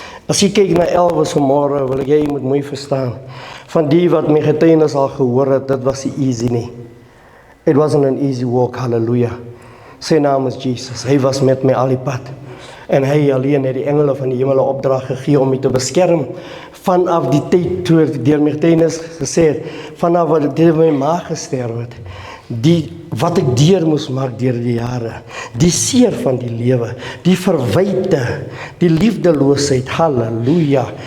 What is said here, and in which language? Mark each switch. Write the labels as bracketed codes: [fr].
[af] As jy kyk na Elvis vanmôre, wil ek jy moet mooi verstaan. Van die wat my getuienis al gehoor het, dit was nie easy nie. [en] It wasn't an easy walk, hallelujah. [af] Sy naam is Jesus. Hy was met my al die pad. En hy alleen het die engele van die hemel 'n opdrag gegee om my te beskerm vanaf die tyd toe ek deur my getuienis gesê het, vanaf wat deur my ma gesterf het. Wat ek deur moes maak deur die jare, die seer van die lewe, die verwyte, die liefdeloosheid, halleluja.